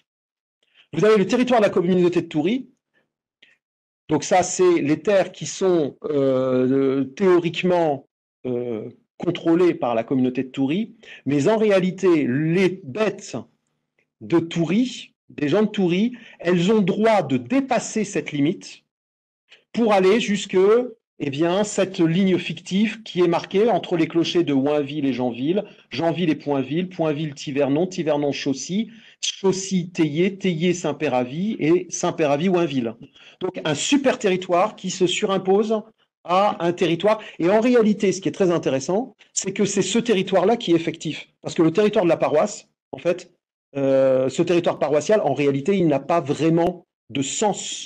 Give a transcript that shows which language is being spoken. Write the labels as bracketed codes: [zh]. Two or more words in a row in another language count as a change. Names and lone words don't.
[fr] Vous avez le territoire de la communauté de Toury. Donc ça, c'est les terres qui sont théoriquement contrôlées par la communauté de Toury, mais en réalité, les bêtes de Toury, des gens de Toury, elles ont droit de dépasser cette limite pour aller jusque, eh bien, cette ligne fictive qui est marquée entre les clochers de Oinville et Janville, Janville et Poinville, Poinville-Tivernon, Tivernon-Chaussy, Chaussy-Théier, Théier-Saint-Péravy et Saint-Péravy-Oinville. Donc un super territoire qui se surimpose à un territoire. Et en réalité, ce qui est très intéressant, c'est que c'est ce territoire-là qui est effectif. Parce que le territoire de la paroisse, en fait, ce territoire paroissial, en réalité, il n'a pas vraiment de sens.